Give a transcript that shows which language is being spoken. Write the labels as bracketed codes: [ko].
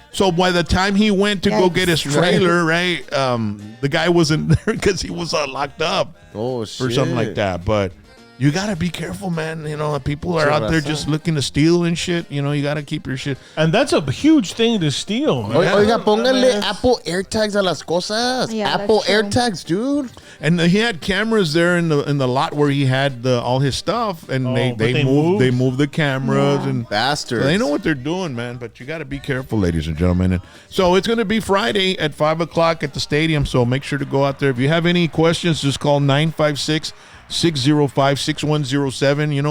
[en] so by the time he went to go get his trailer, right, the guy wasn't there because he was locked up Oh, or something like that. But you gotta be careful, man. You know, people are out there just looking to steal and shit. You know, you gotta keep your shit. And that's a huge thing to steal, man. [es] Oiga, póngale Apple AirTags a las cosas. [en] Yeah, Apple that's true. AirTags, dude. And he had cameras there in the lot where he had all his stuff, and they moved the cameras and bastards. So they know what they're doing, man. But you got to be careful, ladies and gentlemen. And so it's going to be Friday at 5:00 at the stadium. So make sure to go out there. If you have any questions, just call 956-605-6107.